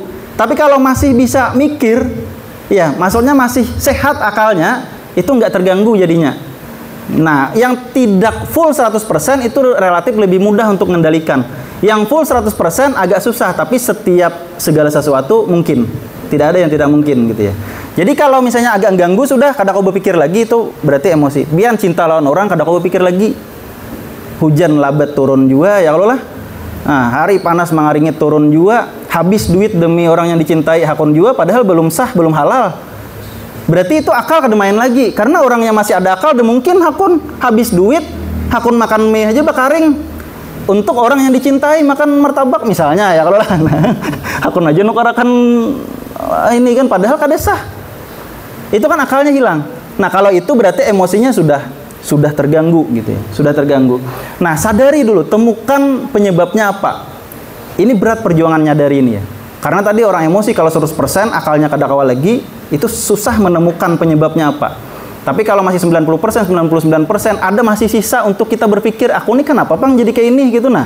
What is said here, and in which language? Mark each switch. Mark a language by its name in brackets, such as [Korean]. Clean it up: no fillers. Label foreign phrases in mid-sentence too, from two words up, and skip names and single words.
[Indonesian] Tapi kalau masih bisa mikir, ya maksudnya masih sehat akalnya, itu nggak terganggu jadinya. Nah, yang tidak full 100% itu relatif lebih mudah untuk mengendalikan. Yang full 100% agak susah, tapi setiap segala sesuatu mungkin. Tidak ada yang tidak mungkin gitu ya. Jadi kalau misalnya agak ganggu, [Banjar] sudah kada kau berpikir lagi, itu berarti emosi. Biar cinta lawan orang, kada kau berpikir lagi. Hujan labat turun juga, ya kalau lah. Nah, hari panas mengaringit turun juga, habis duit demi orang yang dicintai hakun juga, padahal belum sah, belum halal. Berarti itu akal kada main lagi, karena orang yang masih ada akal, mungkin hakun habis duit, hakun makan mie aja bakaring. Untuk orang yang dicintai makan martabak misalnya ya kalau lah, hakun aja nukarakan ini kan, padahal kada sah. [Indonesian] Itu kan akalnya hilang. Nah, kalau itu berarti emosinya sudah terganggu gitu ya, sudah terganggu. Nah, sadari dulu, temukan penyebabnya apa. Ini berat perjuangan nyadari ini ya. Karena tadi orang emosi kalau 100% akalnya kada kawal lagi, itu susah menemukan penyebabnya apa. Tapi kalau masih 90%, 99% ada masih sisa untuk kita berpikir, aku ini kenapa Bang jadi kayak ini gitu nah.